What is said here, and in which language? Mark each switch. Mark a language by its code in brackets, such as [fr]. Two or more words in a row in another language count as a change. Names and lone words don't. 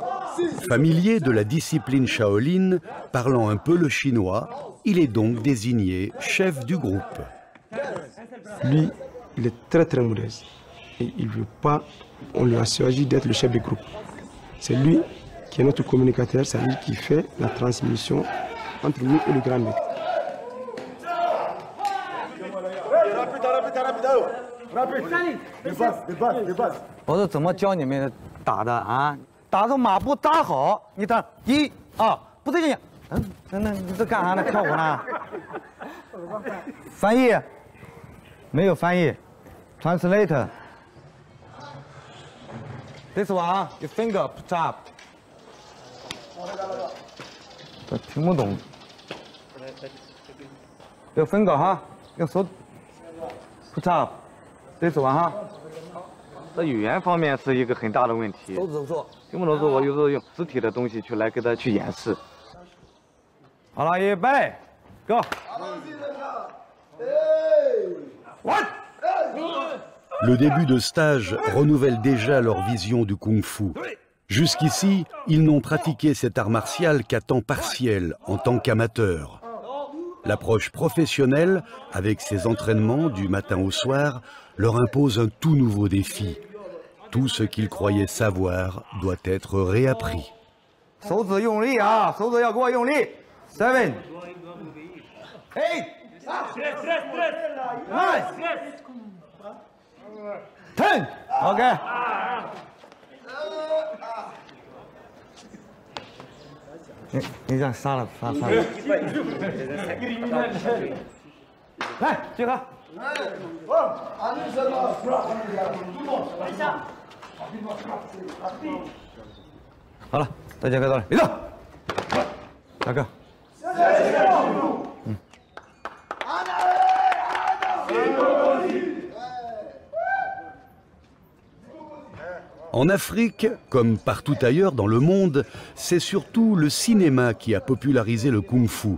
[fr] Familier de la discipline Shaolin, parlant un peu le chinois, il est donc désigné chef du groupe. Lui, il est très modeste et il ne veut pas, on lui a choisi d'être le chef du groupe. C'est lui qui est notre communicateur, c'est lui qui fait la transmission entre nous et le grand maître. [zh] 我是怎么教你们打的啊？打着马步扎好，你打1、2，不对劲。那你这干啥呢？跳舞呢？翻译？没有翻译 ，translate。 [en] This one, your finger put up。 [zh] 听不懂。用 finger 哈，用手 [en] put up。 This one [zh] 哈。在语言方面是一个很大的问题，听不懂说，我有时候用实体的东西去来给他去演示。好了，预备 ，Go！ [fr] Le début de stage renouvelle déjà leur vision du kung-fu. Jusqu'ici, ils n'ont pratiqué cet art martial qu'à temps partiel, en tant qu'amateurs. L'approche professionnelle, avec ses entraînements du matin au soir, leur impose un tout nouveau défi. Tout ce qu'ils croyaient savoir doit être réappris. [zh] 手指用力啊，手指要给我用力。7、8、9、10。OK。你这样杀了。来，集合。好了，大家看到了，别动，大哥。 [fr] En Afrique, comme partout ailleurs dans le monde, c'est surtout le cinéma qui a popularisé le kung-fu.